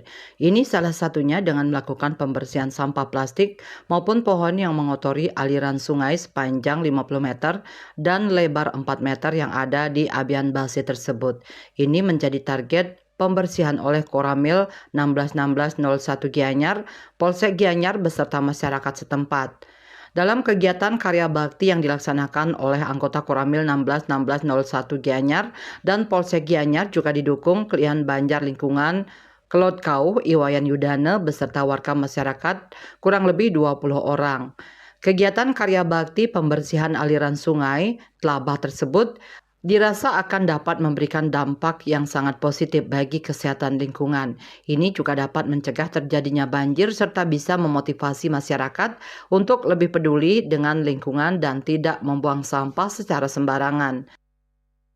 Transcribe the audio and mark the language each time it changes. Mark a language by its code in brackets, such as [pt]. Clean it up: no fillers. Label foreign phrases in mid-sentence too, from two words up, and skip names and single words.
[id] Ini salah satunya dengan melakukan pembersihan sampah plastik maupun pohon yang mengotori aliran sungai sepanjang 50 meter dan lebar 4 meter yang ada di Abian Basi tersebut. Ini menjadi target pembersihan oleh Koramil 161601 Gianyar, Polsek Gianyar beserta masyarakat setempat. Dalam kegiatan karya bakti yang dilaksanakan oleh anggota Koramil 161601 Gianyar dan Polsek Gianyar juga didukung Klian Banjar Lingkungan Klodkau Iwayan Yudane beserta warga masyarakat kurang lebih 20 orang. Kegiatan karya bakti pembersihan aliran sungai Tlabah tersebut dirasa akan dapat memberikan dampak yang sangat positif bagi kesehatan lingkungan. Ini juga dapat mencegah terjadinya banjir serta bisa memotivasi masyarakat untuk lebih peduli dengan lingkungan dan tidak membuang sampah secara sembarangan.